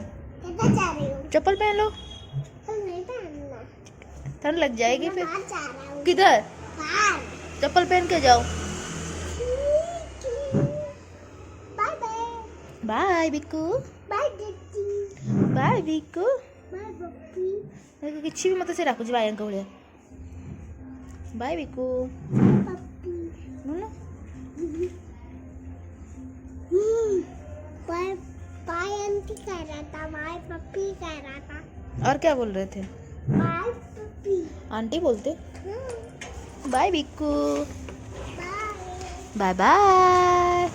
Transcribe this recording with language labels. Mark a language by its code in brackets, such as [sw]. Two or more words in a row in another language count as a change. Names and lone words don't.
[hi] चप्पल पहन लो, ठंड लग जाएगी फिर। किधर? चप्पल पहन के जाओ। बाय बिक्कू, बाय बिक्कू। [or] କିଛି ବି ମତେ ସେ ଡାକୁଛି ବାୟାଙ୍କ ଭଳିଆ। ବାय ବିକୁ। [hi] बाय आंटी कह रहा था, बाय पप्पी कह रहा था। और क्या बोल रहे थे? बाय पप्पी आंटी बोलते। बाय बिक्कू, बाय बाय।